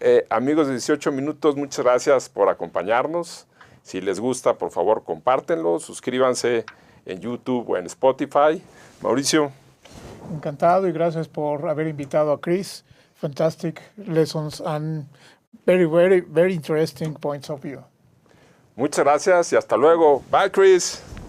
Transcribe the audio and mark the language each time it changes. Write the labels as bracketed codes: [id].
[es] Amigos de 18 minutos, muchas gracias por acompañarnos. Si les gusta, por favor, compártenlo. Suscríbanse en YouTube o en Spotify. Mauricio. Encantado y gracias por haber invitado a Chris. [en] Fantastic lessons and very, very, very interesting points of view. [es] Muchas gracias y hasta luego. Bye, Chris.